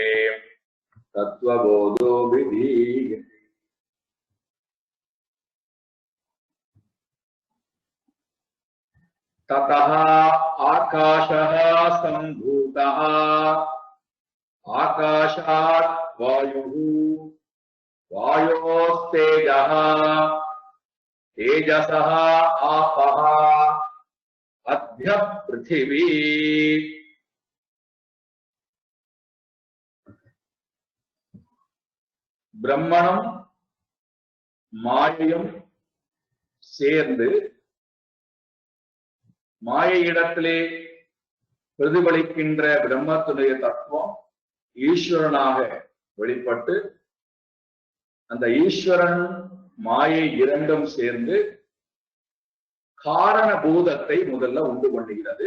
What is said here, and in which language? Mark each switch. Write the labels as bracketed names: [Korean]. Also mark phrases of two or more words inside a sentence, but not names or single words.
[Sanskrit] ततः आकाशः सम्भूतः आकाशात् वायुः वायोस्तेजः तेजसः आपः अद्य पृथिवी [Tamil] பிரம்மனும் மாயையும் சேர்ந்து மாயையிடத்திலே பிரதிபலிக்கின்ற பிரம்மத்துடைய தத்துவம் ஈஸ்வரனாக வெளிப்பட்டு அந்த ஈஸ்வரன் மாயை இரண்டும் சேர்ந்து காரணபூதத்தை முதல்ல உண்டு பண்ணுகிறது.